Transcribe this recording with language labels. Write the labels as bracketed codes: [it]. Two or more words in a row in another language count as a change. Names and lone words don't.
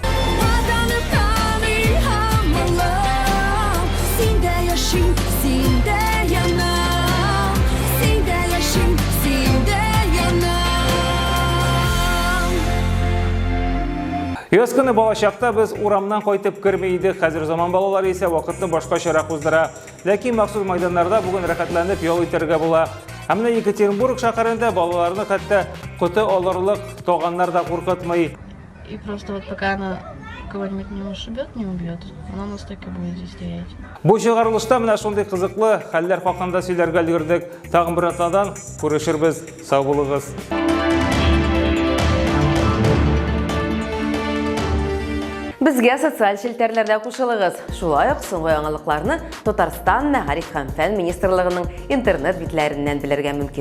[tt] Яз көне балачакта без урамнан кайтып кермәй идек, хәзер заман балалары исә вакытны башкачарак уздыра. Ләкин махсус мәйданнарда бүген рәхәтләнеп ял итәргә була. Һәм менә Екатеринбург шәһәрендә балаларны хәтта коты алырлык таганнар да куркытмый. [ru] И просто вот пока она кого-нибудь не ушибет, не убьет, она у нас так и будет здесь стоять. [tt] Бу чыгарылышта менә шундый кызыклы хәлләр хакында сөйләргә өлгердек. Тагын бер атнадан күрешербез. Сау булыгыз. Безгә социаль челтәрләрдә кушылыгыз. Шулай ук соңгы яңалыкларны Татарстан Мәгариф һәм фән министрлыгының интернет битләреннән белергә мөмкин.